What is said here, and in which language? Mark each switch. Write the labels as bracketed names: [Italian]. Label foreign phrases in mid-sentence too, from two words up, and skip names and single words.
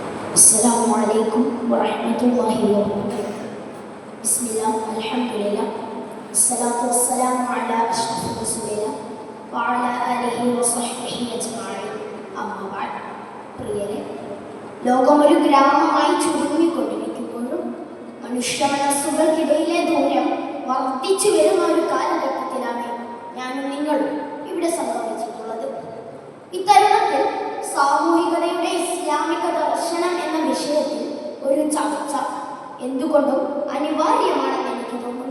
[Arabic] السلام عليكم ورحمة الله وبركاته. بسم الله الحمد لله الصلاة والسلام على أشرف رسول الله وعلى آله وصحبه أجمعين. أما بعد. [Malayalam] പ്രിയരെ, ലോകം ഒരു ഗ്രാമമായി ചുരുങ്ങിക്കൊണ്ടിരിക്കുമ്പോഴും മനുഷ്യ മനസ്സുകൾക്കിടയിലെ ദൂരം വർദ്ധിച്ചു വരുന്ന ഒരു കാലഘട്ടത്തിലാണ് ഞാനും നിങ്ങളും ഇവിടെ സംഭവിച്ചിട്ടുള്ളത്. ഇത്തരുണത്തിൽ സാമൂഹികതയുടെ ഇസ്ലാമിക ദർശനം എന്ന വിഷയത്തിൽ ഒരു ചർച്ച എന്തുകൊണ്ടും അനിവാര്യമാണെന്ന് എനിക്ക് തോന്നുന്നു.